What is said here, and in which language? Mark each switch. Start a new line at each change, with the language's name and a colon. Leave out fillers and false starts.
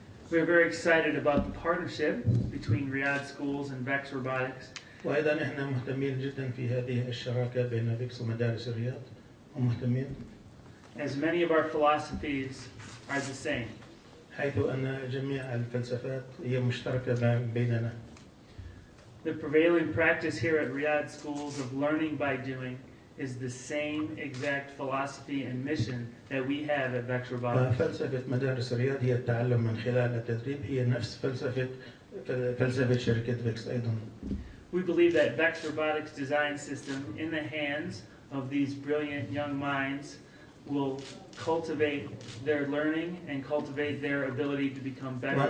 English: We're very excited about the partnership between Riyadh Schools and VEX Robotics.
Arabic: وأيضا إحنا مهتمين جدا في هذه الشراكة بين فيكس ومدارس الرياض ومهتمين.
English: As many of our philosophies are the same.
Arabic: حيث أن جميع الفلسفات هي مشتركة بيننا.
English: The prevailing practice here at Riyadh Schools of learning by doing is the same exact philosophy and mission that we have at VEX Robotics.
Arabic: فلسفة مدارس الرياض هي التعلم من خلال التدريب، هي نفس فلسفة شركة فيكس أيضا.
English: We believe that VEX Robotics design system in the hands of these brilliant young minds will cultivate their learning and cultivate their ability to become better